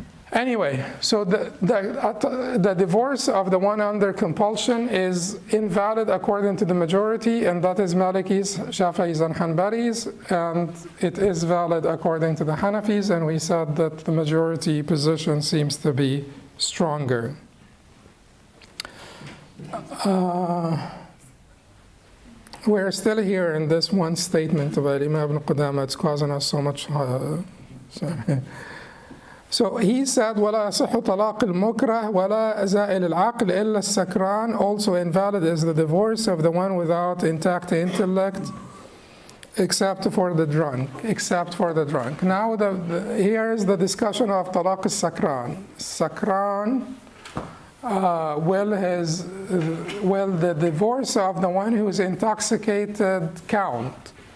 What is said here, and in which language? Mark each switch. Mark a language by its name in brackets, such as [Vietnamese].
[English] Anyway, so the divorce of the one under compulsion is invalid according to the majority, and that is Malikis, Shafi'is, and Hanbalis, and it is valid according to the Hanafis, and we said that the majority position seems to be stronger. We're still here in this one statement about Imam ibn Qudamah. It's causing us so much. So he said, [Arabic] وَلَا يَصِحُّ طَلَاقِ الْمُكْرَهِ وَلَا زَائِلِ الْعَقْلِ إِلَّا السَّكْرَانِ. [English] Also invalid is the divorce of the one without intact intellect, except for the drunk. Except for the drunk. Now here is the discussion of طلاق السكران. Sakran will the divorce of the one who is intoxicated count?